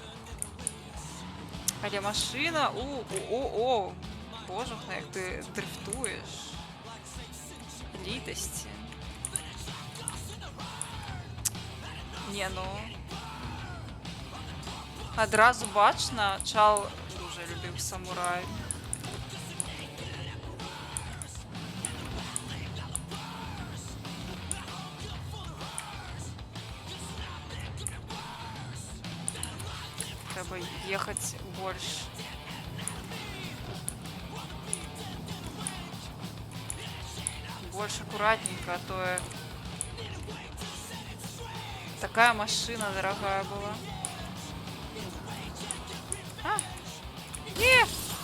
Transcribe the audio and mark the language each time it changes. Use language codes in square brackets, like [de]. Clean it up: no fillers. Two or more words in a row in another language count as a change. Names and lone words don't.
[be] Але машына, о, божухна, як ты дрыфтуеш. Літасці. Не, ну... Адразу бачна, [uk] чал дуже любив самурай. [ru] Треба ехать больше. Больше аккуратненько, а то такая машина дорогая была. Не!